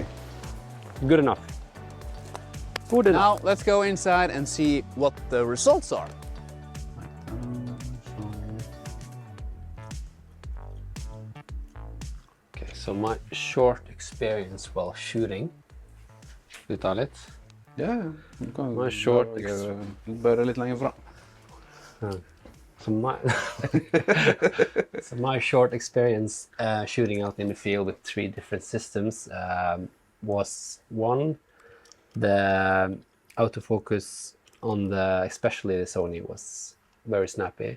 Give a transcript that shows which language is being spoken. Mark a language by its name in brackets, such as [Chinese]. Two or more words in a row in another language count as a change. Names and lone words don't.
[English] Good enough. Good enough. Now let's go inside and see what the results are. Okay, so my short experience while shooting. [Norwegian] Ska vi ta litt? Ja, [English] My short [Norwegian] Bare litt lenger fram. [English] So my short experience shooting out in the field with 3 different systems was one, the autofocus on especially the Sony was very snappy.